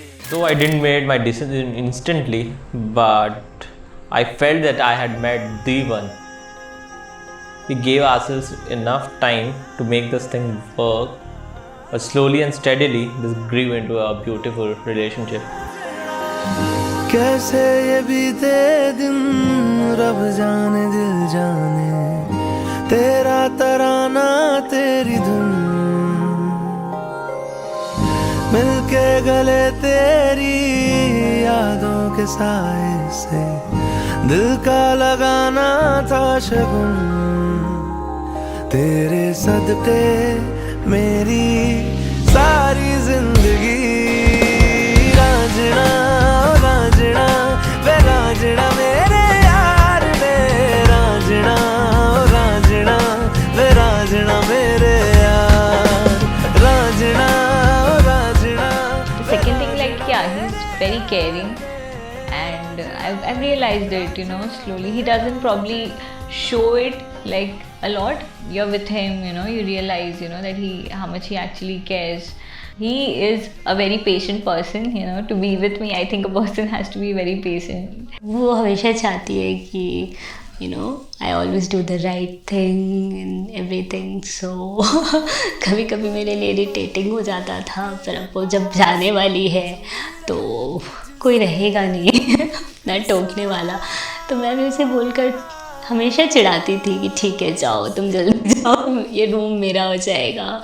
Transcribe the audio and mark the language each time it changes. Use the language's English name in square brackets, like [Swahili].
[English] Though I didn't make my decision instantly, but I felt that I had met the one. We gave ourselves enough time to make this thing work, but slowly and steadily this grew into a beautiful relationship. [Hindi] कैसे ये बीते दिन रब जाने दिल जाने, तेरा तराना तेरी धुन, मिलके गले तेरी यादों के साए से दिल का लगाना था शगुन, तेरे सदके मेरी सारी जिंदगी रांझना रांझना वे रांझना मेरे यार वे रांझना रांझना वे रांझना मेरे यार Raanjhanaa Raanjhanaa. [English] The second thing, like, yeah, he's very caring, and I've realized it, you know, slowly. He doesn't probably show it like a lot. You're with him, you know, you realize, you know, that how much he actually cares. He is a very patient person, you know. To be with me, I think a person has to be very patient. [Hindi] वो हमेशा चाहती है कि [English] you know I always do the right thing and everything, [Hindi] so कभी कभी मेरे लिए irritating हो जाता था, पर अब वो जब जाने वाली है तो कोई रहेगा नहीं ना टोकने वाला, तो मैं भी उसे बोलकर हमेशा चिढ़ाती थी कि ठीक है जाओ तुम जल्दी जाओ, ये रूम मेरा हो जाएगा.